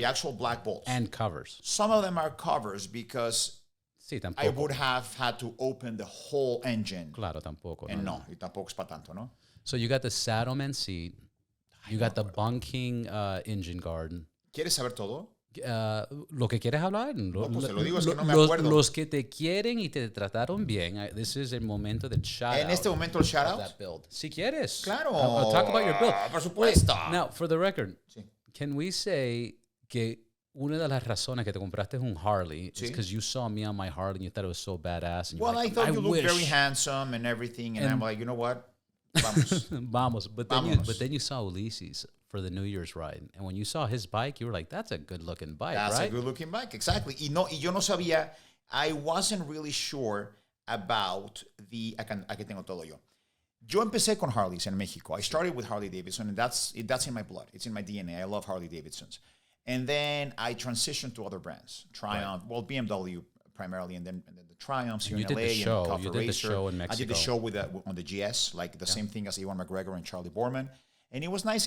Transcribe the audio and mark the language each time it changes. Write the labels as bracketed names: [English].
[English] The actual black bolts and covers. Some of them are covers because I would have had to open the whole engine. [Spanish] Claro, tampoco. [English] And no, [Spanish] y tampoco es pa tanto, no? [English] So you got the Saddleman seat. You got the bunking engine guard. [Spanish] ¿Quieres saber todo? Lo que quieres hablar. No, pues te lo digo, es que no me acuerdo. Los que te quieren y te trataron bien. [English] This is [Spanish] el momento del [English] shout [Spanish] En este momento el shout out. [English] That build. [Spanish] Si quieres. Claro. [English] I'll talk about your build. [Spanish] Por supuesto. [English] Wait, now, for the record, [Spanish] sí. [English] Can we say [Spanish] que una de las razones que te compraste es un Harley [English] is because you saw me on my Harley and you thought it was so badass. And well, like, I thought you looked very handsome and everything, and I'm like, you know what? [Spanish] Vamos. Vamos. [English] But then you saw Ulysses for the New Year's ride. And when you saw his bike, you were like, that's a good-looking bike, That's right? a good-looking bike, exactly. [Spanish] Y yo no sabía, [English] I wasn't really sure about [Spanish] aquí tengo todo yo. Yo empecé con Harleys en Mexico. [English] I started with Harley Davidson, and that's in my blood. It's in my DNA. I love Harley Davidsons. And then I transitioned to other brands. Triumph, well, BMW primarily, and then the Triumphs here in LA. You did the show in Mexico. I did the show on the GS, like the same thing as Ewan McGregor and Charlie Borman. And it was nice.